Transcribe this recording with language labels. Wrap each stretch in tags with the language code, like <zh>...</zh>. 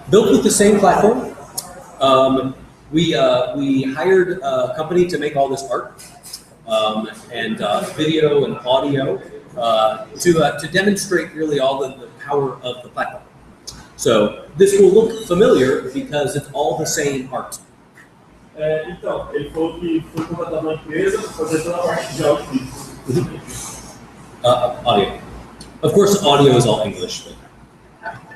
<en>Built with the same platform. We hired a company to make all this art and video and audio to demonstrate really all the power of the platform. So this will look familiar because it's all the same art.</en> <pt>Então, ele falou que foi contratado uma empresa para fazer toda a parte de áudio.</pt> <en>Audio. Of course, audio is all English. But...</en>